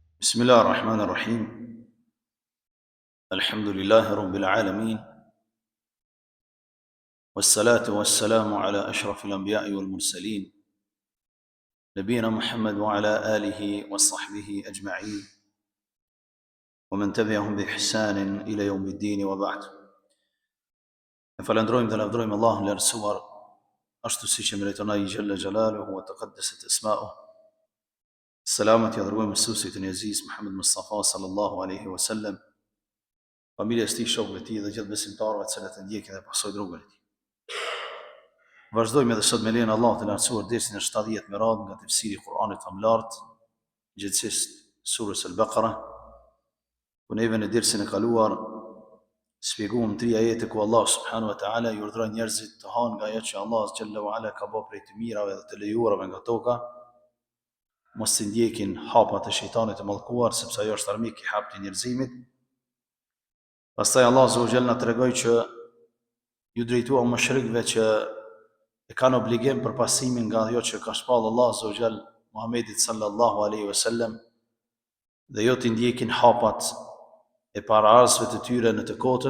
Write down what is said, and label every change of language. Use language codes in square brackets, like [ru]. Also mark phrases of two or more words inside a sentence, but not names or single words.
[ar] بسم الله الرحمن الرحيم الحمد لله رب العالمين والصلاة والسلام على أشرف الأنبياء والمرسلين نبينا محمد وعلى آله وصحبه أجمعين ومن تبعهم بإحسان إلى يوم الدين وبعد. [sq] فالأندرويم dhe lavdrojmë Allahun lartësuar ashtu siç e meriton [ar] جل جلاله وتقدست أسماؤه. [sq] Selamat ja dërgojmë mësuesit e Aziz Muhammed Mustafa [ar] صلى الله عليه وسلم, [sq] familjes tij, shokëve të tij dhe gjithë besimtarëve të cilët e ndjekin dhe pasojnë rrugën e tij. Vazhdojmë edhe sot me lejen e Allahut të lartësuar dersin e 70 me radhë nga tefsiri i Kur'anit famlar, gjithsesi surës Al-Baqara. Ku neve në dersin e kaluar shpjeguam 3 ajete ku Allah [ar] سبحانه وتعالى [sq] i urdhëron njerëzit të hanë nga ajo që Allah xhallahu ala ka bërë prej të mirave dhe të lejuarave nga toka, mos të ndjekin hapat e shejtanit të mallkuar, sepse ajo është armik i hapit të njerëzimit. Pastaj Allah [ar] عز وجل [sq] na tregoi që ju drejtuam mushrikëve që e kanë obligim për pasimin nga ajo që ka shpall Allah [ar] عز وجل [sq] Muhamedit [ar] صلى الله عليه وسلم, [sq] dhe jo të ndjekin hapat e paraardhësve të tyre në të kotën.